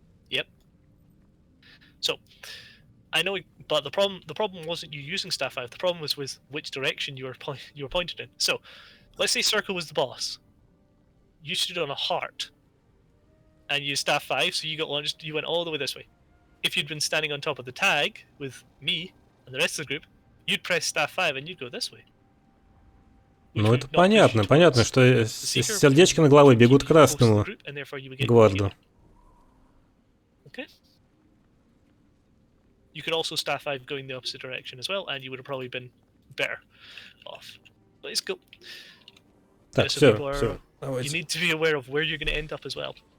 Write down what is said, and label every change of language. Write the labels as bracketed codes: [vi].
[en] Yep. So, I know, but the problem wasn't you using staff 5. The problem was with which direction you were pointed in. So, let's say circle was the boss. You stood on a heart, and you used staff 5, so you got launched. You went all the way this way. If you'd been standing on top of the tag with me and the rest of the group, you'd press staff 5 and you'd go this way. [ru] Ну это понятно, понятно, что сердечки на голове бегут к красному гварду. [en] Okay. You could also staff 5 going the opposite direction as well, and you would have probably been better off. Let's go. [ru] Так, все. [en] You need to be aware of where you're going to end up as well.